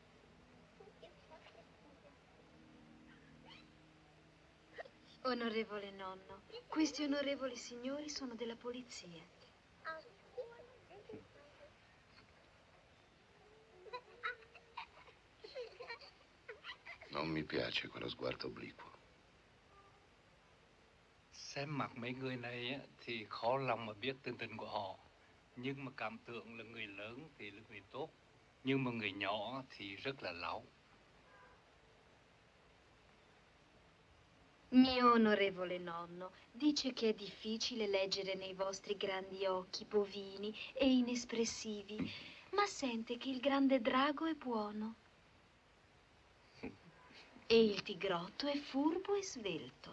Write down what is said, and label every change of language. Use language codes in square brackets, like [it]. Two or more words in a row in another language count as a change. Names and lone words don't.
[it] Onorevole nonno, questi onorevoli signori sono della polizia. Non mi piace quello sguardo obliquo. [vi] Xem mặt mấy người này á, thì khó lòng mà biết tình tình của họ. Nhưng mà cảm tưởng là người lớn thì là người tốt. Nhưng mà người nhỏ thì rất là láo. [it] Mio onorevole nonno dice che è difficile leggere nei vostri grandi occhi bovini e inespressivi, ma sente che il grande drago è buono. E il tigrotto è furbo e svelto.